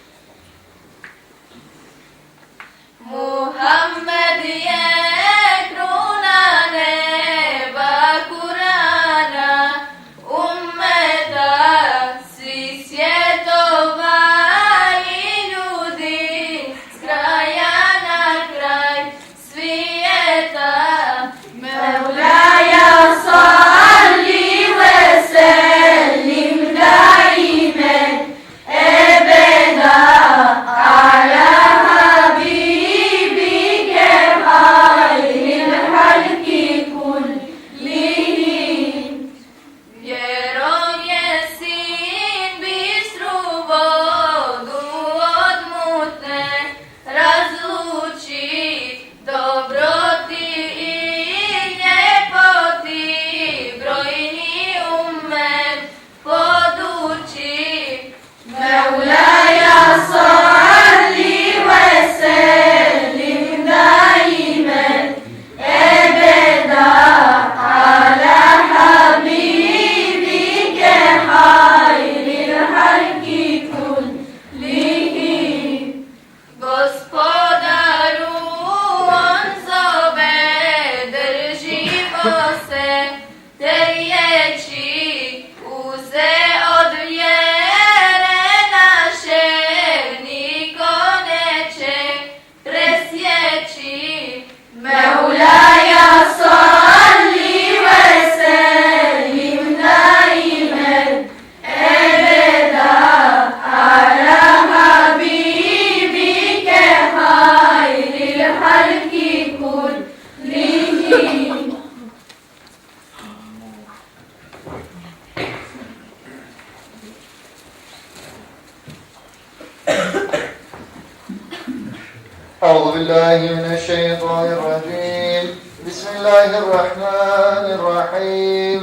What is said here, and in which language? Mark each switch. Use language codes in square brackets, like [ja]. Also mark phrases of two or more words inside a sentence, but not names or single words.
[bs] Muhammed je kruna neba Kurana, ummeta svi svjetova i ljudi, s kraja na kraj svijeta. [ar] مولاي صل وسلم دائما أبدا على حبيبك خير الخلق كلهم. [bs] Vjerom je sin bistru vodu od mutne razluči, dobroti i ljepoti brojni ummet poduči. [ar] مولاي صل وسلم دائما أبدا على حبيبك خير الخلق كلهم. [bs] Gospodaru on zove, držimo se te riječi, uze od vjere naše, niko neće presjeći. [ar] مولاي صل وسلم دائما أبدا على حبيبك خير الخلق كلهم. أعوذ بالله من الشيطان الرجيم. بسم الله الرحمن الرحيم.